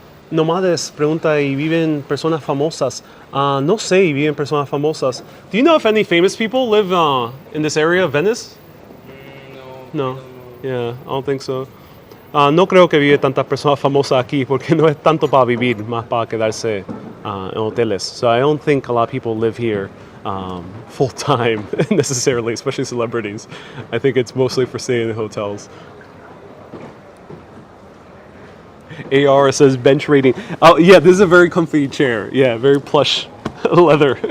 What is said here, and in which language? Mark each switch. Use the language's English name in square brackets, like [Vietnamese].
[Spanish] Nomades pregunta, ¿y viven personas famosas? No sé, ¿y viven personas famosas? [English] Do you know if any famous people live in this area of Venice? No. Yeah, I don't think so. [Spanish] No creo que vive tantas personas famosas aquí porque no es tanto para vivir, más para quedarse en hoteles. [English] So I don't think a lot of people live here full time necessarily, especially celebrities. I think it's mostly for staying in hotels. AR says bench rating. Oh yeah, this is a very comfy chair. Yeah, very plush leather.